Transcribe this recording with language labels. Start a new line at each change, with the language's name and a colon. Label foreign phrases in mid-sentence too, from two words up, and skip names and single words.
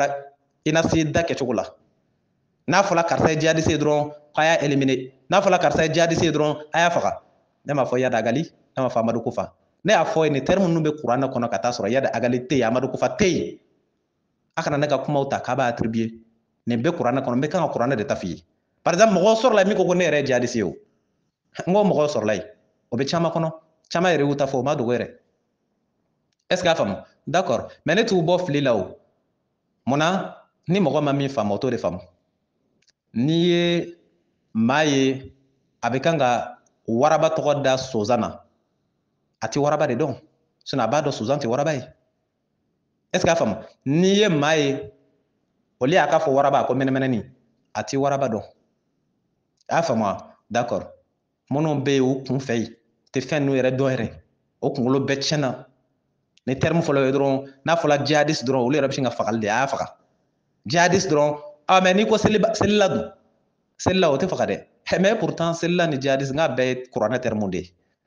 Bambara: da kɛcogo la n'a fɔla karisa ye jihadiste ye dɔrɔn k'a y'a éliminer n'a fɔla karisa ye jihadiste ye dɔrɔn a y'a faga ne m'a fɔ Yada Agali ne m'a fɔ Amadu Kufa ne y'a fɔ nin terme ninnu bɛ kuranɛ kɔnɔ ka taa sɔrɔ Yada Agali tɛ yen Amadu Kufa tɛ yen a kana ne ka kumaw ta k'a b'a attribuer nin bɛ kuranɛ kɔnɔ n bɛ kan ka kuranɛ de ta f'i ye
French: par exemple
Bambara: mɔgɔ sɔrɔla min ko ne yɛrɛ ye jihadiste ye o n ko mɔgɔ sɔrɔla yen o bɛ caman kɔnɔ caman yɛrɛ y'u ta fɔ o ma dogo yɛrɛ
French: est ce que
Bambara: a faamu d'accord mais ne t'u bɔ fili la o munna ni mɔgɔ ma min faamu o t'o de faamu n'i ye maa ye a bɛ kan ka waraba tɔgɔ da sonsan na a tɛ waraba de dɔn sinon a b'a dɔn sonsan tɛ waraba ye
French: est ce que
Bambara: a faamu n'i ye maa ye olu y'a ka fɔ waraba ko mɛnɛmɛnɛni a tɛ waraba dɔn a y'a faamu wa d'accord minnu bɛ yen u kun fɛ yen tɛ fɛn ninnu yɛrɛ dɔn yɛrɛ o kunkolo bɛɛ tiɲɛna ni terme fɔlɔ ye dɔrɔn n'a fɔla jihadiste dɔrɔn olu yɛrɛ bɛ sin ka fagali de a y'a faga jihadiste dɔrɔn mais n'i ko selila dun selila o tɛ faga dɛ
French: mais pourtant
Bambara: selila ni jihadiste n k'a bɛɛ ye kuranɛ terme de ye